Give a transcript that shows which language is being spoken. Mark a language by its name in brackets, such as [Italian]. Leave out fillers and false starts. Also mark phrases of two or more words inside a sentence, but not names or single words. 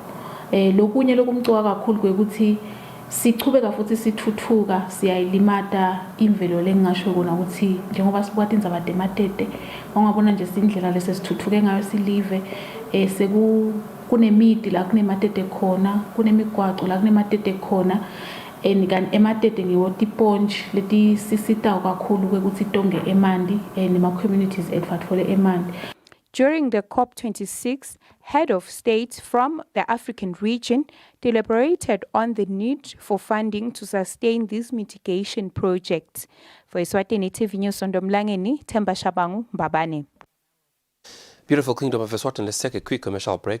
[Swati] Lokunye lokumcoka kakhulu kwekuthi sichubeka futhi sithuthuka siyayilimata imvelo lengasho kona ukuthi njengoba sibuka indzaba dematete ongabona nje sindlela lesesithuthuke ngayo silive kunemiti la kunematete khona kunemigwaco la kunematete khona kanti ematete ngiwo tipontshi leti sisitawo kakhulu kwekuthi tonge emandi nema communities ethu atfole emandi. [English] During the COP26, head of states from the African region deliberated on the need for funding to sustain these mitigation projects. For Eswatini TV News, Sondomlangeni, Themba Shabangu, Mbabane. Beautiful Kingdom of Eswatini. Let's take a quick commercial break.